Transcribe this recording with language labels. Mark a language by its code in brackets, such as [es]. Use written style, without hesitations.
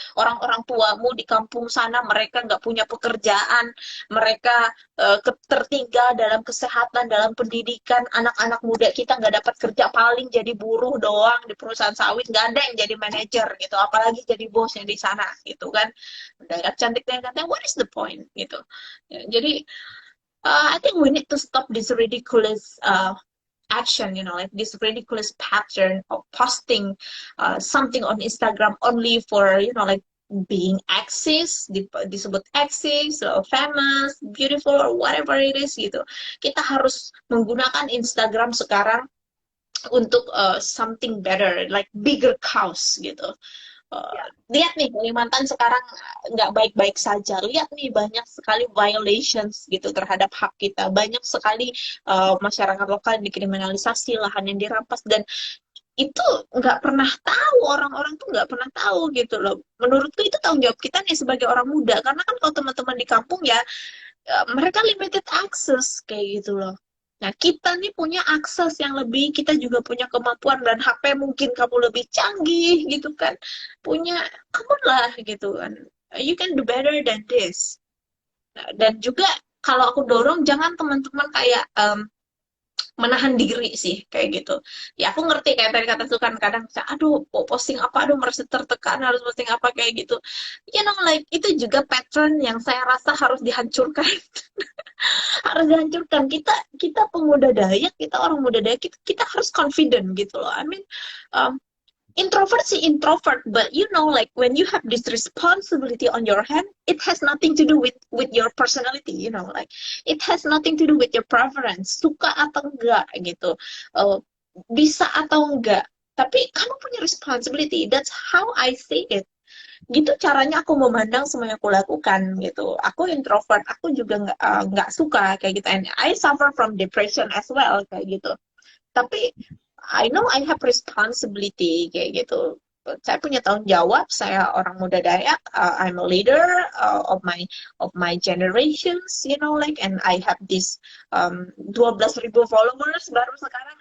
[id] Orang-orang tuamu di kampung sana mereka nggak punya pekerjaan, mereka tertinggal dalam kesehatan, dalam pendidikan. Anak-anak muda kita nggak dapat kerja, paling jadi buruh doang di perusahaan sawit, nggak ada yang jadi manajer gitu, apalagi jadi bosnya di sana gitu kan. Udah cantik dan ganteng, [en] what is the point gitu ya, jadi I think we need to stop this ridiculous action, like this ridiculous pattern of posting something on Instagram only for like being exist, disebut exist, famous, beautiful, or whatever it is gitu. [id] Kita harus menggunakan Instagram sekarang untuk [en] something better, like bigger cause [id] gitu. Lihat nih Kalimantan sekarang nggak baik-baik saja. Lihat nih banyak sekali violations gitu terhadap hak kita. Banyak sekali masyarakat lokal dikriminalisasi, lahan yang dirampas, dan itu nggak pernah tahu, orang-orang tuh nggak pernah tahu gitu loh. Menurutku itu tanggung jawab kita nih sebagai orang muda, karena kan kalau teman-teman di kampung ya mereka limited access kayak gitu loh. Nah, kita nih punya akses yang lebih, kita juga punya kemampuan dan HP mungkin kamu lebih canggih gitu kan. Punya, kamu lah gitu kan. [en] You can do better than this. [id] Nah, dan juga kalau aku dorong jangan teman-teman kayak menahan diri sih kayak gitu. Ya aku ngerti kayak tadi kata Sukan kadang aduh posting apa, aduh merasa tertekan harus posting apa kayak gitu. Like itu juga pattern yang saya rasa harus dihancurkan. Harus dihancurkan. Kita pemuda Dayak, kita orang muda Dayak, kita harus confident gitu loh. [en] I mean, [id] um, [en] introvert sih introvert, but you know, like when you have this responsibility on your hand, it has nothing to do with your personality, you know, like it has nothing to do with your preference, [id] suka atau enggak gitu, uh, bisa atau enggak, tapi kamu punya [en] responsibility. That's how I see it. [id] Gitu caranya aku memandang semua yang aku lakukan gitu. Aku introvert, aku juga nggak suka kayak gitu. [en] And I suffer from depression as well kayak gitu. Tapi I know I have responsibility kayak gitu. [id] Saya punya tanggung jawab. Saya orang muda Dayak. [en] I'm a leader of my generations, you know, like, and I have this 12.000 followers baru sekarang.